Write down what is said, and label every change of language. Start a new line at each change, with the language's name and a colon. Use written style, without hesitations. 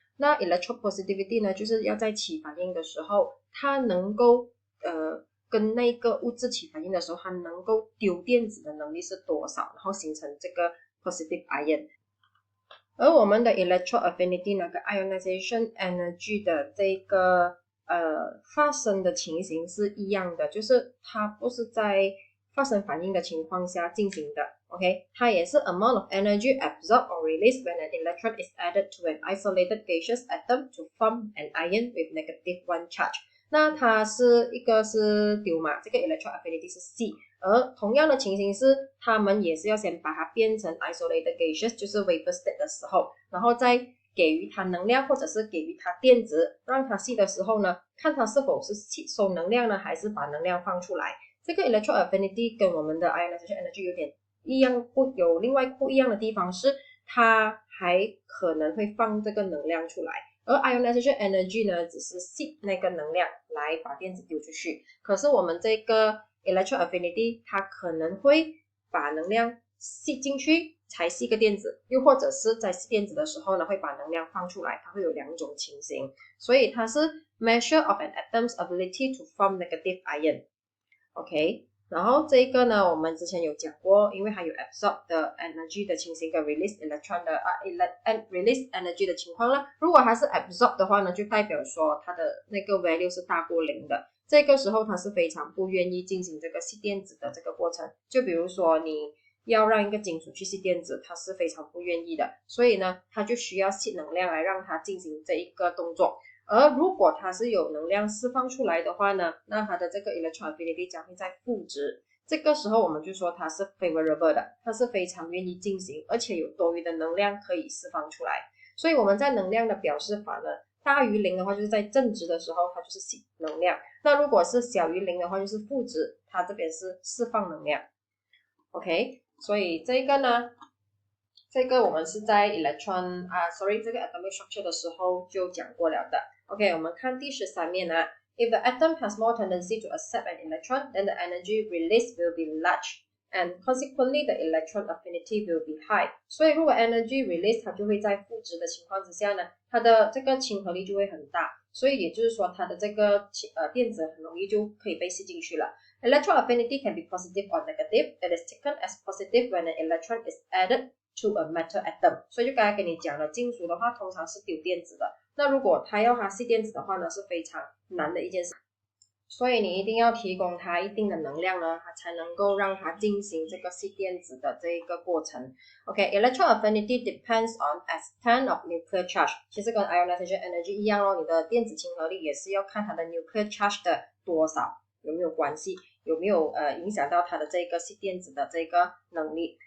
Chinese: 那 electropositivity 呢，就是要在起反应的时候，它能够跟那个物质起反应的时候，它能够丢电子的能力是多少，然后形成这个 positive ion。而我们的 electroaffinity 那个 ionization energy 的这个发生的情形是一样的，就是它不是在发生反应的情况下进行的。
English: OK，
Chinese: 它也是
English: amount of energy absorbed or released when an electron is added to an isolated gaseous atom to form an ion with negative one charge。
Chinese: 那它是一个是丢嘛，这个 electron affinity 是 C， 而同样的情形是，它们也是要先把它变成 isolated gaseous， 就是 vapor state 的时候，然后再给予它能量或者是给予它电子，让它吸的时候呢，看它是否是吸收能量呢，还是把能量放出来。这个 electron affinity 跟我们的 ionization energy 有点一样，有另外不一样的地方是，它还可能会放这个能量出来。而 ionization energy 呢，只是吸那个能量来把电子丢出去。可是我们这个 electron affinity 它可能会把能量吸进去才吸个电子，又或者是在吸电子的时候呢，会把能量放出来，它会有两种情形。所以它是
English: measure of an atom's ability to form negative ion。
Chinese: OK， 然后这个呢，我们之前有讲过，因为它有 absorb 的 energy 的情形跟 release electron 的release energy 的情况啦。如果它是 absorb 的话呢，就代表说它的那个 value 是大过0的。这个时候它是非常不愿意进行这个吸电子的这个过程。就比如说你要让一个金属去吸电子，它是非常不愿意的，所以呢，它就需要吸能量来让它进行这一个动作。而如果它是有能量释放出来的话呢，那它的这个 electron affinity 将会在负值。这个时候我们就说它是 favorable 的，它是非常愿意进行，而且有多余的能量可以释放出来。所以我们在能量的表示法呢，大于0的话就是在正值的时候它就是吸能量，那如果是小于0的话就是负值，它这边是释放能量。 OK， 所以这个呢，这个我们是在 electron 这个 atomic structure 的时候就讲过了的。 OK， 我们看第13面啊。
English: If the atom has more tendency to accept an electron, then the energy released will be large, and consequently the electron affinity will be high.
Chinese: 所以如果 energy release 它就会在负值的情况之下呢，它的这个亲和力就会很大，所以也就是说它的这个电子很容易就可以被吸进去了。
English: Electron affinity can be positive or negative. It is taken as positive when an electron is added to a metal atom。
Chinese: 所以就刚才跟你讲了，金属的话通常是丢电子的，那如果它要它吸电子的话呢，是非常难的一件事，所以你一定要提供它一定的能量呢，它才能够让它进行这个吸电子的这一个过程。
English: Electron affinity depends on extent of nuclear charge，
Chinese: 其实跟 ionization energy 一样你的电子亲和力也是要看它的 nuclear charge 的多少，有没有关系，有没有影响到它的这个吸电子的这个能力。